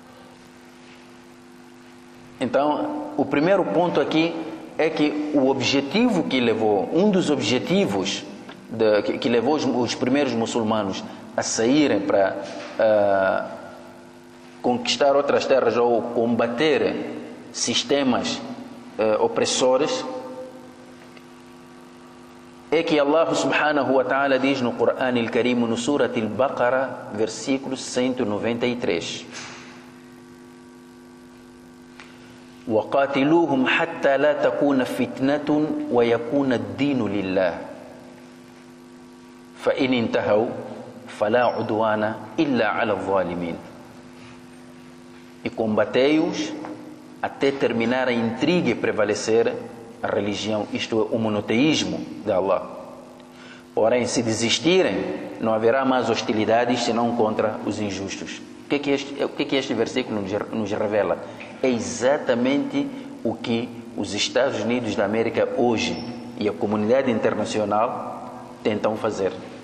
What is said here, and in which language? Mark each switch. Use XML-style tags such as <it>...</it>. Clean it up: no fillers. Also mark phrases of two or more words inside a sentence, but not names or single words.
<pt>Então, o primeiro ponto aqui é que o objetivo que levou, um dos objetivos que levou os primeiros muçulmanos a saírem para conquistar outras terras ou combater sistemas opressores, é que Allah</pt> <ar>سبحانه وتعالى</ar> <pt>diz no Corão al-Karim, no Surat al-Baqarah, versículo 193:</pt> <ar>وَقَاتِلُوهُمْ حَتَّى لَا تَكُونَ فِتْنَةٌ وَيَكُونَ الدِّينُ لِلَّهِ فَإِنِ انْتَهَوْا فَلَا عُدْوَانَ إِلَّا عَلَى الظَّالِمِينَ.</ar> <pt>E combatei-os até terminar a intriga e prevalecer a religião, isto é, o monoteísmo de Allah. Porém, se desistirem, não haverá mais hostilidades senão contra os injustos. O que este versículo nos revela? É exatamente o que os Estados Unidos da América hoje e a comunidade internacional tentam fazer.</pt>